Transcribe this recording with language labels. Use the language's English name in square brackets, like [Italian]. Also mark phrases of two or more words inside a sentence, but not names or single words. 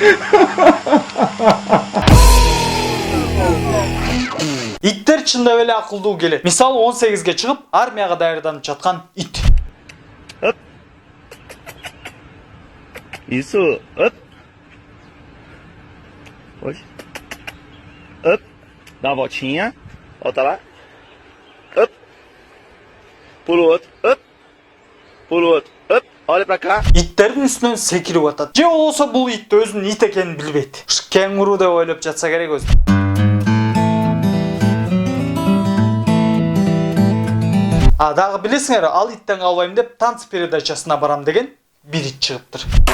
[Kyrgyz] Иттер чындап эле акылдуу келет. Мисалы 18ге чыгып, армияга даярданып жаткан ит. Ису, оп. Ой. Оп. [Portuguese] Dá a voltinha. Volta lá. Up. Pula o outro. Up. Pula o outro. Up. Olha pra cá. [Kyrgyz] Иттердин үстүнөн секирип атат. Же болбосо бул ит өзүнүн ит экенин билбейт. Кеңуру деп ойлоп жатса керек өзү. Дагы билесиңер, ал иттен калбайм деп танц передачасына барам деген бир ит чыгыптыр.